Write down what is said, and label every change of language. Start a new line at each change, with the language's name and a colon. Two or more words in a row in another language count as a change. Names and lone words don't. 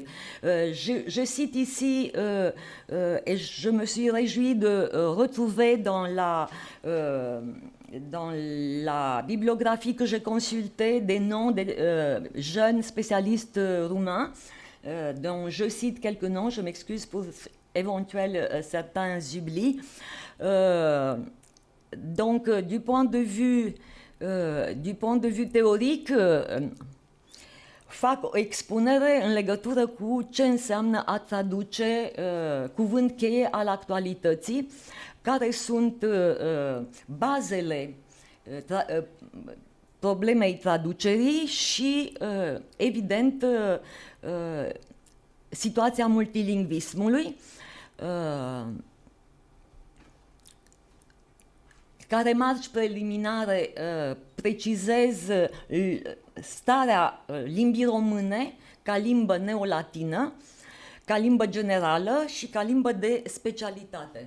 French: Je cite ici, et je me suis réjouie de retrouver dans la bibliographie que j'ai consultée des noms des jeunes spécialistes roumains, dont je cite quelques noms, je m'excuse pour éventuels certains oublis. Donc, du point de vue
Romanian: teoric, fac o expunere în legătură cu ce înseamnă a traduce cuvânt cheie al actualității, care sunt bazele problemei traducerii și, evident, situația multilingvismului, ca remarci preliminare precizez starea limbii române ca limbă neolatină, ca limbă generală și ca limbă de specialitate.